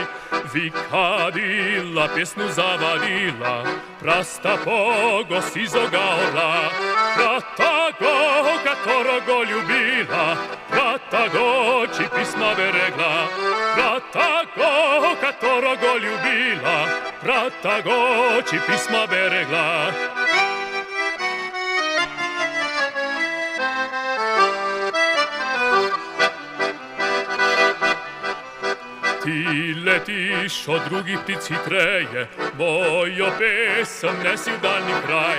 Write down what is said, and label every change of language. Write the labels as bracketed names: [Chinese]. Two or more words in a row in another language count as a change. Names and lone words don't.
[Russian] Викадила, песню заводила, про стопого сизого орла, про того, которого любила, про того, чьи письма берегла, про того, которого любила, про того, чьи письма берегла. [Slovenian] Ti letiš od drugih ptic hitreje, mojo pesem nesi v daljni kraj.